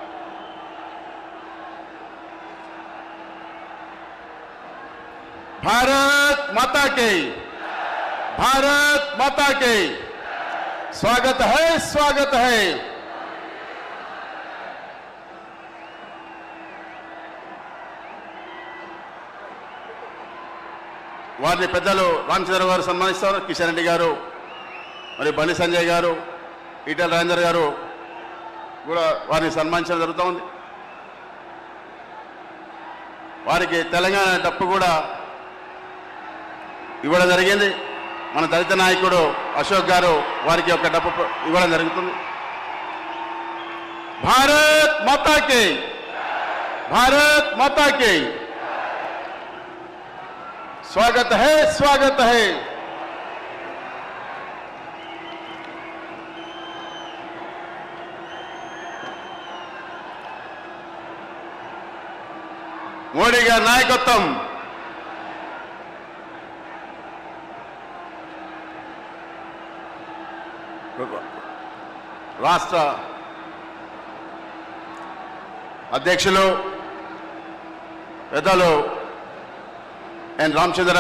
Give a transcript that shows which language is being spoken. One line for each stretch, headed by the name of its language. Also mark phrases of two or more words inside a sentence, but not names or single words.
Hindi: भारत माता की, भारत माता की. स्वागत है, स्वागत है.
Telugu: వారిని పెద్దలు రామచంద్ర గారు సన్మానిస్తారు. కిషన్ రెడ్డి గారు, మరి బండి సంజయ్ గారు, ఈటెల రాజేందర్ గారు కూడా వారిని సన్మానించడం జరుగుతూ ఉంది. వారికి తెలంగాణ డప్పు కూడా ఇవ్వడం జరిగింది. మన దళిత నాయకుడు అశోక్ గారు వారికి ఒక డప్పు ఇవ్వడం జరుగుతుంది.
Hindi: भारत माता की, भारत माता की. स्वागत है, स्वागत है.
Telugu: మోడీ గారి నాయకత్వం రాష్ట్ర అధ్యక్షులు పెద్దలు ఎన్ రామచంద్రరావు